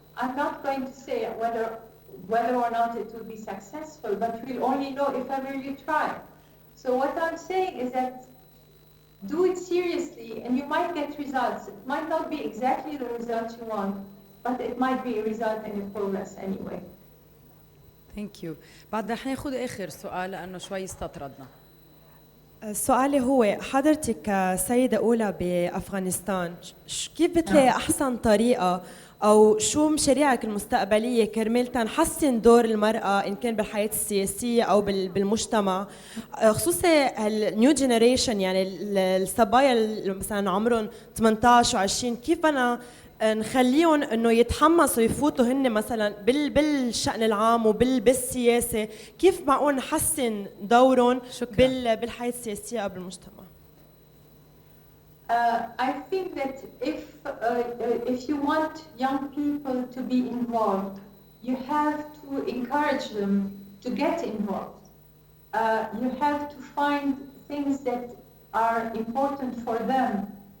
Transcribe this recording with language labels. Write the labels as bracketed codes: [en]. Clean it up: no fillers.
[en] I'm not going to say whether or not it will be successful, but we'll only know if ever you try. So what I'm saying is that do it seriously and you might get results. It might not be exactly the results you want, but it might be a result and a progress anyway. Thank you. [ar] بعد رح ناخذ آخر سؤال لأنه شوي استطردنا. سؤالي هو حضرتك سيدة أولى بأفغانستان، كيف بتلاقي أحسن طريقة أو شو مشاريعك المستقبلية كرمال تنحسن دور المرأة إن كان بالحياة السياسية أو بالمجتمع، خصوصا [en] النيو جينيريشن، [ar] يعني الصبايا اللي مثلا عمرهم 18 و20، كيف أنا نخليهم انه يتحمسوا يفوتوا هن مثلا بالشأن العام وبالسياسة، كيف معقول نحسن دورهم بالحياة السياسية أو بالمجتمع؟ [en] I think that if you want young people to be involved, you have to encourage them to get involved. You have to find things that are important for them.